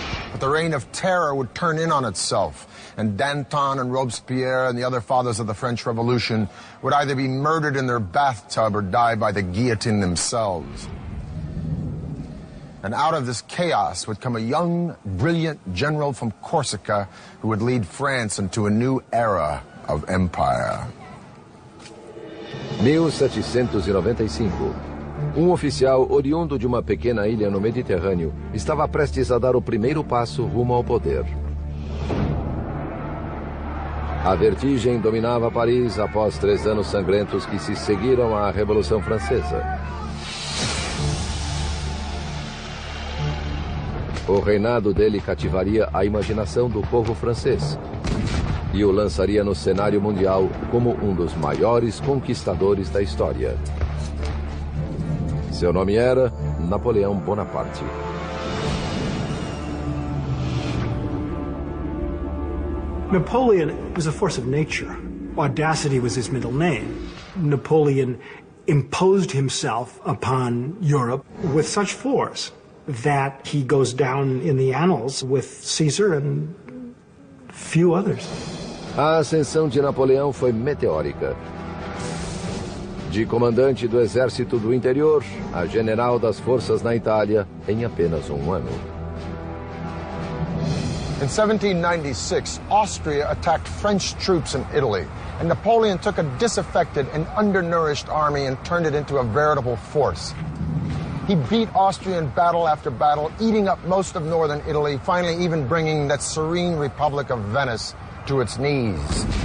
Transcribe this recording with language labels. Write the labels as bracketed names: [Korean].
[English] But the reign of terror would turn in on itself, and Danton and Robespierre and the other fathers of the French Revolution would either be murdered in their bathtub or die by the guillotine themselves. And out of this chaos would come a young, brilliant general from Corsica who would lead France into a new era of empire. 1795. [Portuguese] Oficial oriundo de uma pequena ilha no Mediterrâneo estava prestes a dar o primeiro passo rumo ao poder. A vertigem dominava Paris após 3 anos sangrentos que se seguiram à Revolução Francesa. O reinado dele cativaria a imaginação do povo francês e o lançaria no cenário mundial como um dos maiores conquistadores da história. Seu nome era Napoleão Bonaparte. [English] Napoleon was a force of nature. Audacity was his middle name. Napoleon imposed himself upon Europe with such force that he goes down in the annals with Caesar and few others. [Portuguese] A ascensão de Napoleão foi meteórica. De comandante do exército do interior a general das forças na Itália em apenas um ano. [English] In 1796, Austria attacked French troops in Italy, and Napoleon took a disaffected and undernourished army and turned it into a veritable force. He beat Austria in battle after battle, eating up most of northern Italy, finally even bringing that serene Republic of Venice to its knees.